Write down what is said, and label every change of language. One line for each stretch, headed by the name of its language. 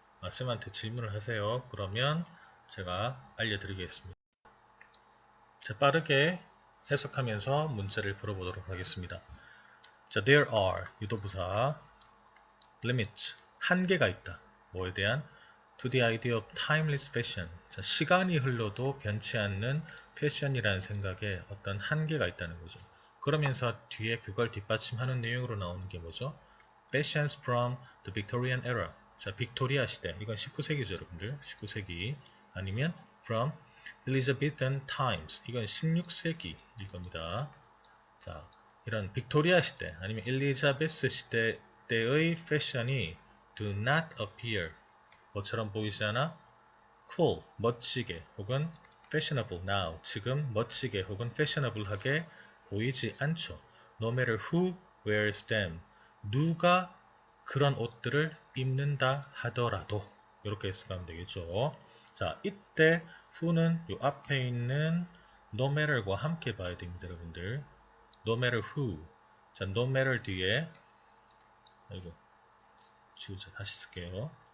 Korean: 쌤한테 질문을 하세요. 그러면 제가 알려드리겠습니다. 자, 빠르게 해석하면서 문제를 풀어보도록 하겠습니다. 자,
English: there are
Korean: 유도부사
English: limits
Korean: 한계가 있다. 뭐에 대한?
English: to the idea of timeless fashion.
Korean: 자, 시간이 흘러도 변치 않는 패션이라는 생각에 어떤 한계가 있다는 거죠. 그러면서 뒤에 그걸 뒷받침하는 내용으로 나오는 게 뭐죠?
English: Fashions from the Victorian era.
Korean: 자, 빅토리아 시대. 이건 19세기죠, 여러분들. 19세기. 아니면
English: from Elizabethan times.
Korean: 이건 16세기 이겁니다. 자, 이런 빅토리아 시대 아니면 엘리자베스 시대 때의 패션이
English: do not appear.
Korean: 뭐처럼 보이지 않아?
English: cool,
Korean: 멋지게, 혹은
English: fashionable now,
Korean: 지금 멋지게 혹은 fashionable하게 보이지 않죠.
English: No matter who wears them.
Korean: 누가 그런 옷들을 입는다 하더라도. 이렇게 해석하면 되겠죠. 자, 이때 who는 요 앞에 있는 no matter과 함께 봐야 됩니다, 여러분들.
English: no matter who.
Korean: 자, no matter 뒤에, 아이고, 지우자. 다시 쓸게요.